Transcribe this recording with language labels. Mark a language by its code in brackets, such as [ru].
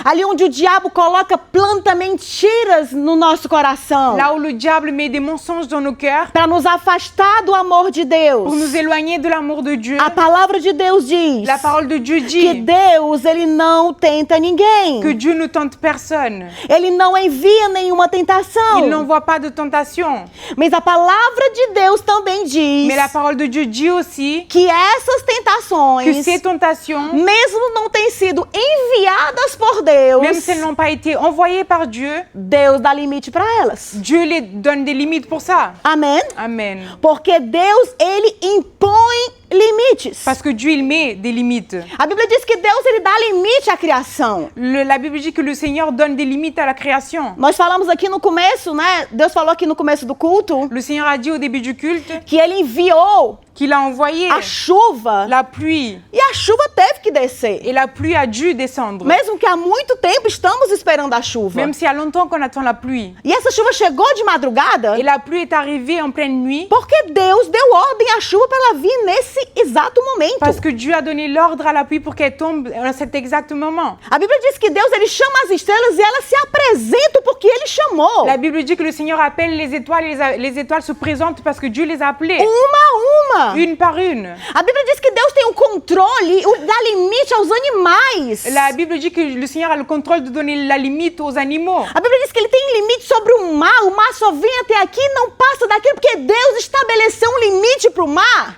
[pt] Ali onde o diabo coloca, planta mentiras no nosso coração. [fr] Là où le diable met des mensonges dans nos cœurs [pt] Para nos afastar do amor de Deus. [fr] pour nous éloigner de l'amour de Dieu. [pt] A palavra de Deus diz [fr] La parole de Dieu [pt] que [fr] dit [pt] Deus, ele não tenta ninguém. [fr] que Dieu ne tente personne. [pt] Ele não envia nenhuma tentação. [fr] Il n'envoie pas de tentation. [pt] Mas a palavra de Deus também diz [fr] Mais la parole de Dieu dit aussi [pt] que essas tentações, [fr] que ces tentations, [pt] mesmo não têm sido enviadas por Deus, [fr] même si elles n'ont pas été envoyées par Dieu, [pt] Deus dá limite para elas. [fr] Dieu les donne des limites pour ça. [pt] Amém? [fr] Amen. [pt] Porque Deus, ele impõe limites. [fr] Parce que Dieu, il met des limites. [pt] A Bíblia diz que Deus, ele dá limite à criação. [fr] La Bible dit que le Seigneur donne des limites à la création. [pt] Nós falamos aqui no começo, né? Deus falou aqui no começo do culto [fr] Le Seigneur a dit au début du culte [pt] que ele enviou [fr] qu'il a envoyé [pt] a chuva [fr] la pluie. [pt] e a chuva teve que descer. [fr] Et la pluie a dû descendre. [pt] Mesmo que há muito tempo estamos esperando a chuva. [fr] Même s'il y a longtemps qu'on attend la pluie. [pt] E essa chuva chegou de madrugada [fr] Et la pluie est arrivée en pleine nuit. [pt] porque Deus deu ordem à chuva para ela vir nesse exato momento. [fr] Parce que Dieu a donné l'ordre à la pluie pour qu'elle tombe à cet exact moment. [pt] A Bíblia diz que Deus, ele chama as estrelas e elas se apresentam porque ele chamou. [fr] La Bible dit que le Seigneur appelle les étoiles et les étoiles se présentent parce que Dieu les a appelées. [pt] Uma a uma. [fr] Une par une. [pt] A Bíblia diz que Deus tem o controle, dá limite aos animais. [fr] La Bible dit que le Seigneur a le contrôle de donner la limite aux animaux. [pt] A Bíblia diz que ele tem limite sobre o mar só vem até aqui e não passa daqui, porque Deus estabeleceu um limite para o mar.